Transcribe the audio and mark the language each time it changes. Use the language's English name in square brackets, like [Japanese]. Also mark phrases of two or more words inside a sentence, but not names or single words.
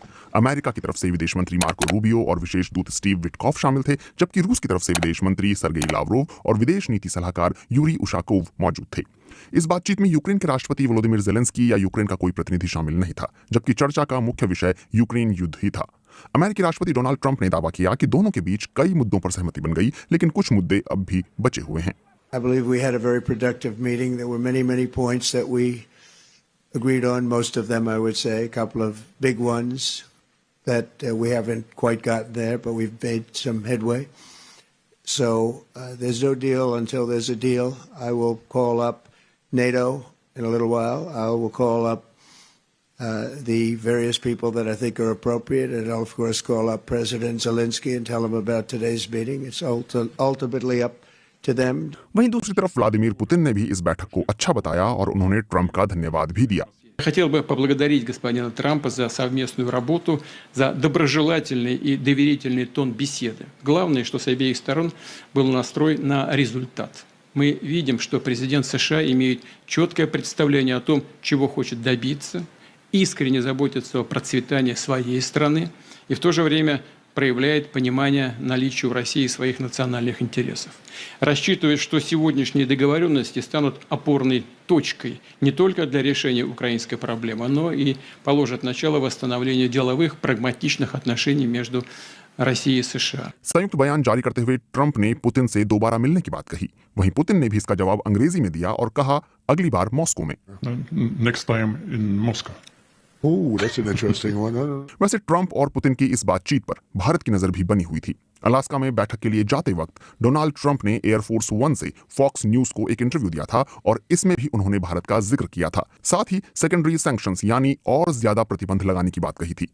[Hindi] अमेरिका की तरफ से विदेश मंत्री मार्को रूबियो और विशेष दूत स्टीव विटकॉफ शामिल थे, जबकि रूस की तरफ से विदेश मंत्री सर्गेई लावरोव और विदेश नीति सलाहकार यूरी उशाकोव मौजूद थे। इस बातचीत में यूक्रेन के राष्ट्रपति वोलोदिमीर ज़ेलेंस्की या यूक्रेन का कोई प्रतिनिधि शामिल नहीं था, जबकि चर्चा का मुख्य विषय यूक्रेन युद्ध ही था। अमेरिकी राष्ट्रपति डोनाल्ड ट्रंप ने दावा किया कि दोनों के बीच कई मुद्दों पर सहमति बन गई, लेकिन कुछ मुद्दे अब भी बचे हुए हैं। [English] I believe we had a very productive meeting. There were many points that we agreed on. Most of them, I would say, a couple of big ones that we haven't quite gotten there, but we've made some headway. So there's no deal until there's a deal. I will call up NATO in a little while. I will call up the various people that I think are appropriate, and I'll, of course, call up President Zelensky and tell him about today's meeting. It's ultimately up to them. [Hindi] वहीं दूसरी तरफ व्लादिमीर पुतिन ने भी इस बैठक को अच्छा बताया और उन्होंने ट्रंप का धन्यवाद भी दिया। [Russian] Хотел бы поблагодарить господина Трампа за совместную работу, за доброжелательный и доверительный тон беседы. Главное, что с обеих сторон был настрой на результат. Мы видим, что президент США имеет четкое представление о том, чего хочет добиться, искренне заботится о процветании своей страны и в то же время проявляет понимание наличия у России своих национальных интересов. Рассчитывает, что сегодняшние договоренности станут опорной точкой не только для решения украинской проблемы, но и положат начало восстановлению деловых, прагматичных отношений между Россией и США. [Hindi] संयुक्त बयान जारी करते हुए ट्रंप ने पुतिन से दोबारा मिलने की बात कही। वहीं पुतिन ने भी इसका जवाब अंग्रेजी में दिया और कहा, अगली बार मॉस्को में। [English] Next time in Moscow. Oh, that's an interesting one. [Hindi] वैसे ट्रंप और पुतिन की इस बातचीत पर भारत की नजर भी बनी हुई थी। अलास्का में बैठक के लिए जाते वक्त डोनाल्ड ट्रंप ने एयरफोर्स 1 से फॉक्स न्यूज को एक इंटरव्यू दिया था और इसमें भी उन्होंने भारत का जिक्र किया था। साथ ही [English] secondary sanctions [Hindi] यानी और ज्यादा प्रतिबंध लगाने की बात कही थी।